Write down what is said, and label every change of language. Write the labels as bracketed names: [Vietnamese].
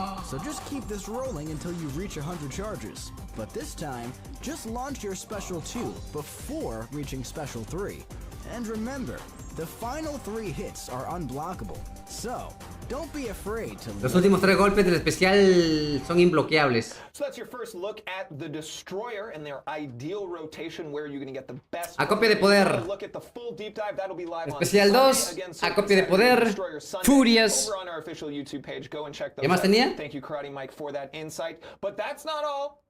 [English] So just keep this rolling until you reach 100 charges. But this time, just launch your special 2 before reaching special 3. And remember, the final 3 hits are unblockable. So, don't be afraid to [Spanish] Los últimos 3 golpes del especial son imbloqueables. [English] So that's your first look at the Destroyer and their ideal rotation where you're going to get the best. [Spanish] Acopio de poder. [English] Look at the full deep dive. That'll be live [Spanish] Especial 2, acopio de poder, furias. [English] Over on our official YouTube page. Go and check those [Spanish] ¿Qué más tenía? [English] Thank you, Karate Mike, for that insight. But that's not all.